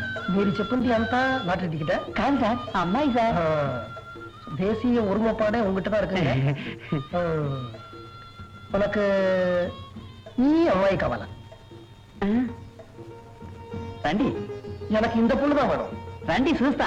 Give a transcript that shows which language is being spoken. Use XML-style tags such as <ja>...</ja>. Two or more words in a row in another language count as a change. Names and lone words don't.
<te>మీరు చెప్పింది అంతా లాటరీ టికెటా? కాదు సార్, అమ్మాయి సార్.</te> <ta>தேசிய ஒருமைப்பாடே உங்ககிட்ட தான் இருக்குங்க. உனக்கு நீ அம்மாயி காவல.</ta> <te>రండి,</te> <ta>எனக்கு இந்த பொண்ணு தான் வேணும்.</ta> <te>రండి చూస్తా.</te>